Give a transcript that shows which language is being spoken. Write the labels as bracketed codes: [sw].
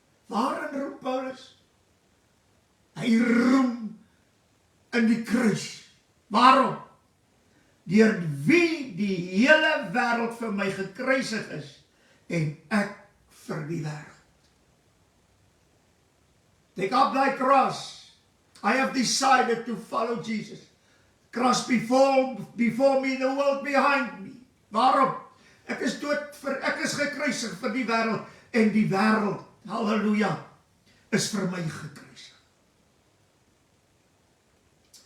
[af] Waarin roem Paulus? Hy roem in die kruis. Waarom? Deur wie die hele wêreld vir my gekruisig is en ek vir die wêreld. [en] Take up thy cross. I have decided to follow Jesus. Cross before me, the world behind me. [af] Waarom? Ek is gekruisig vir die wêreld en die wêreld, halleluja, is vir my gekruisig.